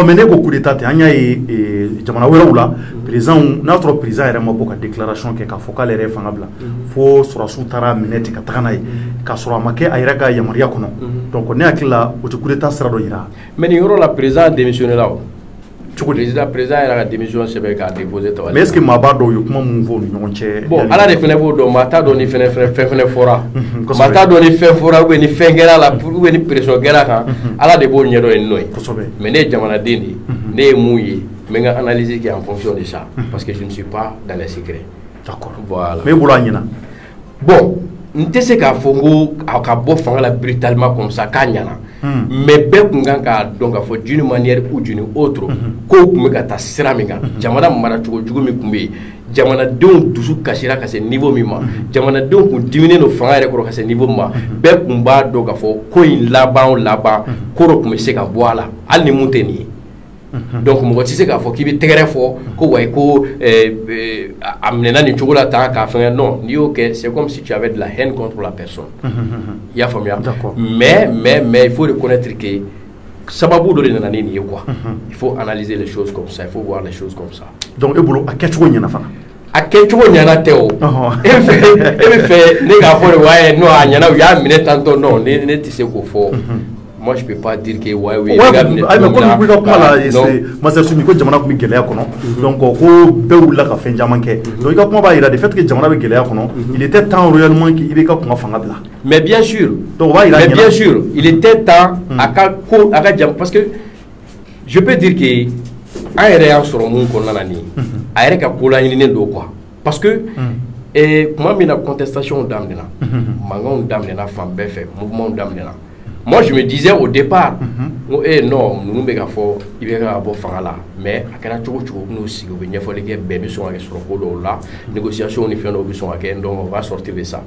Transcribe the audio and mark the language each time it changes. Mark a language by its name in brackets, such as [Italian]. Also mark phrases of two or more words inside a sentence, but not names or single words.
[Bambara] Mais ne ko [French] coup d'état [Bambara] tɛ an y'a ye jamana wɛrɛw la président n'a sɔrɔ président yɛrɛ ma bɔ ka déclaration kɛ k'a fɔ k'ale yɛrɛ ye fanga bila fo sɔrɔdasiw taara minɛ ten ka taga n'a ye k'a sɔrɔ a ma kɛ a yɛrɛ ka yamaruya kɔnɔ donc ne hakili la o tɛ [French] coup d'état [Bambara] sira dɔ yira. Mais nin yɔrɔ la président démissionné la o. président yɛrɛ ka démission sɛbɛn k'a déposé tawali. Mais est ce que maa b'a dɔn u ye kuma mun fɔ u ni ɲɔgɔn cɛ. Bon ala de fana b'o dɔn maa t'a dɔn ni fɛn fɛnɛ fɔra maa t'a dɔn ni fɛn fɔra ou bien ni fɛn kɛra la ou bien ni pression kɛra kan ala de b'o ɲɛdɔn yen nɔ ye. Mais ne ye jamanaden de ye ne ye mun ye n bɛ n ka analyse kɛ [French] en fonction de ça parce que je ne suis pas dans les secrets. D'accord. Voilà. [Bambara] Mais e bolo a ɲɛna. Bon n tɛ se k'a fɔ n ko a ka bɔ fanga la [French] brutalement comme ça [Bambara] k'a ɲɛna. Mais bɛɛ kun kan k'a dɔn k'a fɔ [French] d'une manière ou d'une autre [Bambara] kow kun bɛ ka taa sira min kan jamana maracogo jugu min kun bɛ yen jamanadenw dusu kasira ka se niveau min ma jamanadenw kun diminen don fanga yɛrɛ kɔrɔ ka se niveau min ma bɛɛ kun b'a dɔn k'a fɔ ko in laban ko dɔ kun bɛ se ka bɔ a la hali ni mun tɛ nin ye. Donc mɔgɔ tɛ se k'a fɔ k'i bɛ tɛgɛrɛ fɔ ko wayi ko a minɛna nin cogo la tan k'a fɛngɛ non n'i y'o kɛ [French] c'est comme si tu avais de la haine contre la personne. [Bambara] I y'a faamuya. [French] Mais il faut reconnaître que [Bambara] sababu dɔ de nana ni nin ye [French] quoi. Il faut analyser les choses comme ça, il faut voir les choses comme ça. [Bambara] Donc e bolo a kɛcogo ɲɛna fana. A kɛcogo ɲɛna tɛ o. E bɛ fɛ ne k'a fɔ de waaye non a ɲɛna u y'a minɛ tantôt non ne tɛ se k'o fɔ. [French] Moi je peux pas dire que ouais mais comme [Bambara] ko kuma la Masa Sumi ko jamana kun bɛ gɛlɛya kɔnɔ donc ko bɛɛ wulila ka fɛn caman kɛ donc i ka kuma b'a yira [French] de fait que [Bambara] jamana bɛ gɛlɛya kɔnɔ [French] il était temps réellement qu'il [Bambara] bɛ ka kun ka fanga bila. [French] Mais bien sûr. [Bambara] Donc o b'a yira [French] mais bien sûr il était temps [Bambara] a ka ko a ka jam [French] parce que je peux dire que [Bambara] an yɛrɛ y'an sɔrɔ mun kɔnɔna na nin ye a yɛrɛ ka ko laɲininen don [French] quoi parce que [Bambara] kuma min na contestation daminɛna mankanw daminɛna fan bɛɛ fɛ mouvement daminɛna. [French] Moi je me disais au départ non nous [Bambara] bɛ ka fɔ i bɛ ka bɔ fanga la mais a kɛra cogo cogo n'u sigi u bɛ ɲɛfɔli kɛ bɛɛ bɛ sɔn ka kɛ sɔrɔ ko dɔw la négociation ni fɛn dɔw bɛ sɔn ka kɛ [French] donc on va sortir de ça.